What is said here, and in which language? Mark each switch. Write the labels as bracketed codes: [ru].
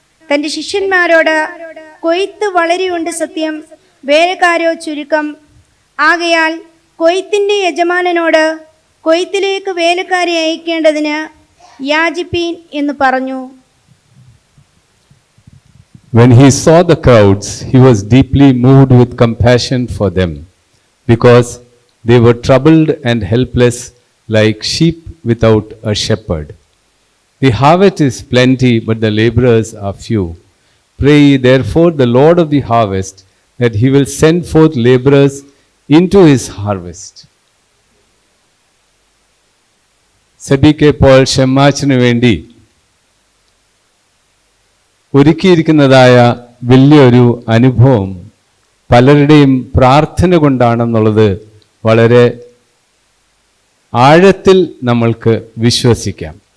[ml] തന്റെ ശിഷ്യന്മാരോട്, കൊയ്ത്ത് വളരെയുണ്ട് സത്യം, വേലക്കാരോ ചുരുക്കം. ആകയാൽ കൊയ്ത്തിന്റെ യജമാനനോട് കൊയ്ത്തിലേക്ക് വേലക്കാരെ അയക്കേണ്ടതിന് യാചിപ്പീൻ എന്ന് പറഞ്ഞു. [en] When he saw the crowds, he was deeply moved with compassion for them, because they were troubled and helpless like sheep without a shepherd. The harvest is plenty, but the laborers are few. Pray ye therefore the Lord of the harvest, that he will send forth laborers into his harvest. [ml] സെബിക്ക് Paul ഷമ്മാച്ചിനു വേണ്ടി ഒരുക്കിയിരിക്കുന്നതായ വലിയൊരു അനുഭവം പലരുടെയും പ്രാർത്ഥന കൊണ്ടാണെന്നുള്ളത് വളരെ ആഴത്തിൽ നമ്മൾക്ക് വിശ്വസിക്കാം.